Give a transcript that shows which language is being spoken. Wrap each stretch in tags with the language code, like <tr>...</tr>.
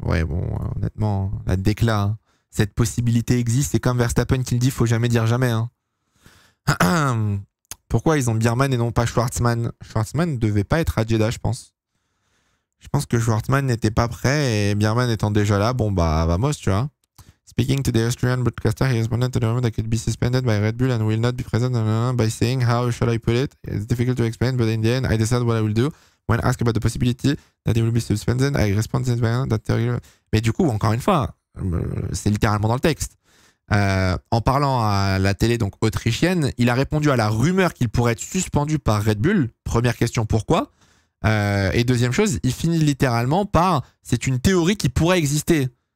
<fr>Ouais, bon, honnêtement, la décla, hein. Cette possibilité existe, c'est comme Verstappen qui le dit, faut jamais dire jamais. Hein. Pourquoi ils ont Bierman et non pas Schwartzman? Schwartzman ne devait pas être à Jeddah, je pense. Je pense que Schwartzman n'était pas prêt et Bierman étant déjà là, bon bah vamos, tu vois.</fr> <en>Speaking to the Austrian broadcaster, he responded to the rumor that could be suspended by Red Bull and will not be present by saying, how shall I put it? It's difficult to explain, but in the end, I decided what I will do. When asked about the possibility that he will be suspended, I responded that...</en> <fr>Mais du coup, encore une fois, c'est littéralement dans le texte. En parlant à la télé donc autrichienne, il a répondu à la rumeur qu'il pourrait être suspendu par Red Bull. Première question, pourquoi? Et deuxième chose, il finit littéralement par c'est une théorie qui pourrait exister.</fr>